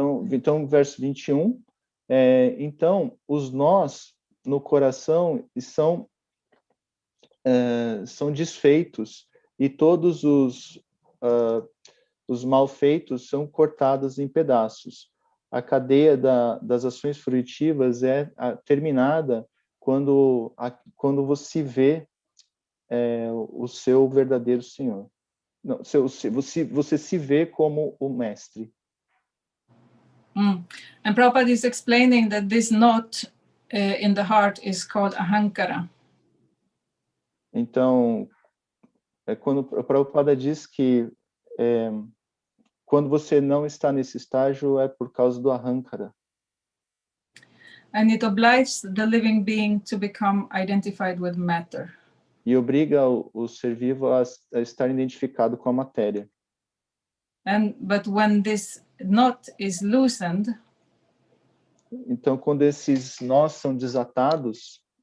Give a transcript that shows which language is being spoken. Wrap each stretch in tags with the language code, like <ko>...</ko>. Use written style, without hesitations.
<pt>Então, verso 21. Então, os nós no coração são desfeitos e todos os malfeitos são cortados em pedaços. A cadeia das ações fruitivas é terminada quando você vê o seu verdadeiro Senhor. Não, você se vê como o mestre.</pt> <en>And Prabhupada is explaining that this knot in the heart is called ahankara.</en> <pt>Então, quando a Prabhupada diz que quando você não está nesse estágio é por causa do ahankara.</pt> <en>And it obliges the living being to become identified with matter.</en> <pt>E obriga o ser vivo a estar identificado com a matéria.</pt> <en>But when this knot is loosened,</en> <pt>então, quando esses nós são desatados,</pt>